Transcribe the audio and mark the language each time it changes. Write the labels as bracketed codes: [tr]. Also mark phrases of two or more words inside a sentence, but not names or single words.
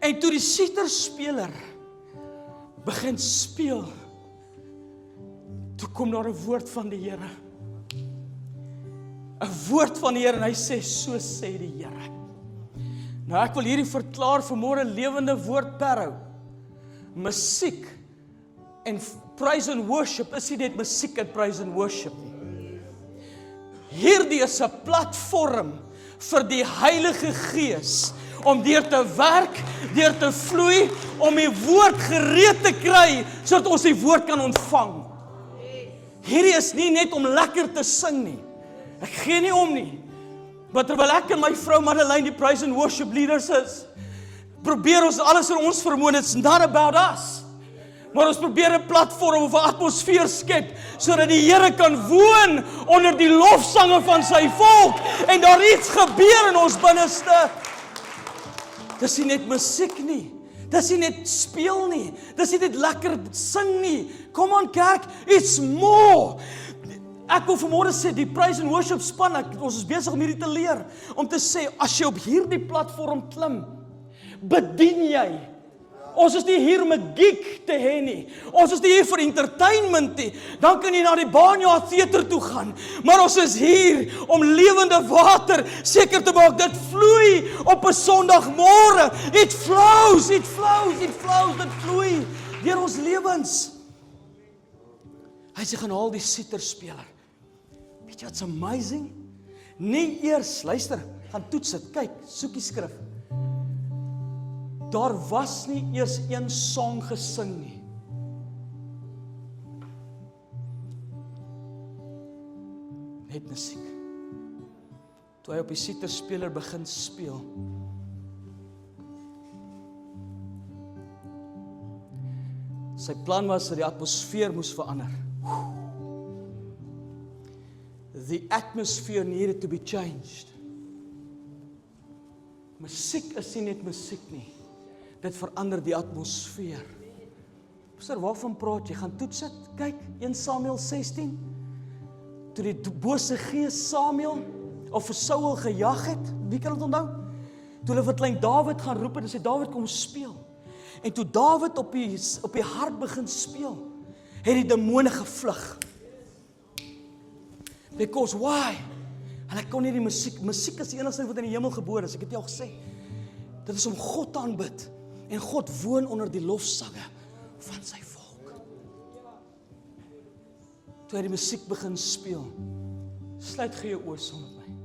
[af] En toe die siterspeler begin speel, toe kom daar 'n woord van die Here. 'n Woord van die Here en hy sê, so sê die Here. Nou ek wil hierdie verklaar vanmôre lewende woord perhou. Musiek en [en] praise and worship [af] is nie net musiek en [en] praise and worship [af] nie. Hierdie is 'n platform vir die Heilige Gees om deur te werk, deur te vloei, om die woord gereed te kry, sodat ons die woord kan ontvang. Hierdie is nie net om lekker te sing nie. Ek gee nie om nie. Maar terwyl ek en my vrou Madeleine die [en] praise and worship leaders [af] is, probeer ons alles in ons vermoë, [en] it's not about us. [af] Maar ons probeer 'n platform of 'n atmosfeer skep, sodat die Here kan woon onder die lofsange van sy volk, en daar iets gebeur in ons binneste. Dis nie net musiek nie, dis nie net speel nie, dis nie net lekker sing nie. [en] Come on kerk, it's more. [af] Ek wil vanmôre sê, die [en] praise and worship [af] span, ons is besig om hierdie te leer, om te sê, as jy op hierdie platform klim, bedien jy. Ons is nie hier om 'n gig te hê nie. Ons is nie hier vir entertainment nie. Dan kan jy na die Banja Theater toe gaan. Maar ons is hier om lewende water seker te maak dit vloei op 'n Sondagmôre. [en] It flows, [af] dit vloei deur ons lewens. Hy sê gaan haal die siterspeler. Weet jy wat's amazing? Nie eers, luister, gaan toets dit, kyk, soek die skrif. Daar was nie eers een song gesing nie. Net musiek. Toe hy op die siterspeler begin speel. Sy plan was dat die atmosfeer moes verander. [en] The atmosphere needed to be changed. [af] Musiek is nie net musiek nie. Dit verander die atmosfeer. Pastor, waarvan praat jy? Gaan toets dit. Kyk, 1 Samuel 16. Toe die bose gees Samuel of vir Saul gejag het, wie kan dit onthou? Toe hulle vir klein Dawid gaan roep en sê Dawid kom speel. En toe Dawid op die hart begin speel, het die demone gevlug. [en] Because why? [af] En ek kon nie die musiek is die enigste wat in die hemel gebore is, ek het jou al gesê. Dit is om God te aanbid. En God woon onder die lofsange van sy volk. Toe hy die musiek begin speel, sluit gee jou oë saam met my.